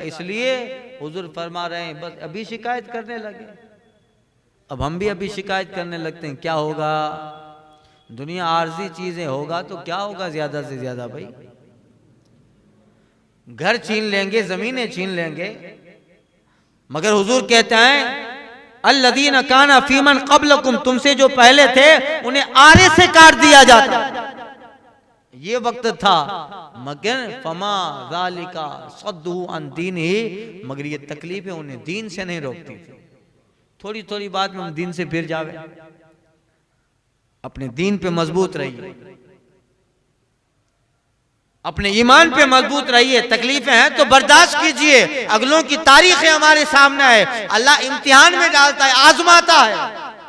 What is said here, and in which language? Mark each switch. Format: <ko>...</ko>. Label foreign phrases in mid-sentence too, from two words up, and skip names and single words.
<hi>इसलिए हुजूर फरमा रहे हैं बस अभी शिकायत करने लगे, अब हम भी अभी शिकायत करने लगते हैं। क्या होगा, दुनिया आर्जी चीजें होगा तो क्या होगा, ज्यादा से ज्यादा भाई घर छीन लेंगे, जमीनें छीन लेंगे। मगर हुजूर कहते हैं</hi> <ar>الذين كانوا فيمن قبلكم,</ar> <hi>तुमसे जो पहले थे उन्हें आरे से काट दिया जाता, ये वक्त था।</hi> <ar>मगर فما ذلك صده عن دينه,</ar> <hi>मगर ये तकलीफें उन्हें दीन से नहीं रोकती थी। थोड़ी थोड़ी बात में हम दीन से फिर जावे, अपने दीन पे मजबूत रहिए, अपने ईमान पे मजबूत रहिए। तकलीफें हैं तो बर्दाश्त कीजिए, अगलों की तारीखें हमारे सामने है, अल्लाह इम्तिहान में डालता है, आजमाता है।</hi>